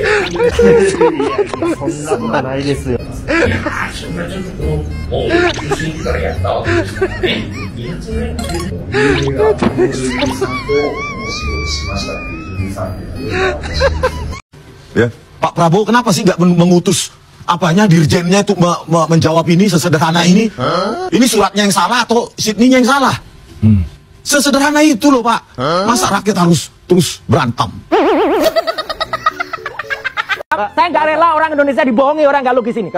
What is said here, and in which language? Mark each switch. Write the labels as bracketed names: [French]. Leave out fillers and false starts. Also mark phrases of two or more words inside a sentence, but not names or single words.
[Japanese] そんなことないですよ。そんなちょっともう、中心からやったわけですからね。いや、それが、有名な、この住民さんとお仕事しましたっていう住民さんっていうのは、面白いですよ。 [Indonesian] Ya, Pak Prabowo kenapa sih nggak mengutus apanya dirjennya itu menjawab ini sesederhana ini? Ini suratnya yang salah atau Sydney-nya yang salah? Sesederhana itu loh Pak. Masa rakyat harus terus berantem? Saya nggak rela orang Indonesia dibohongi orang nggak logis ini.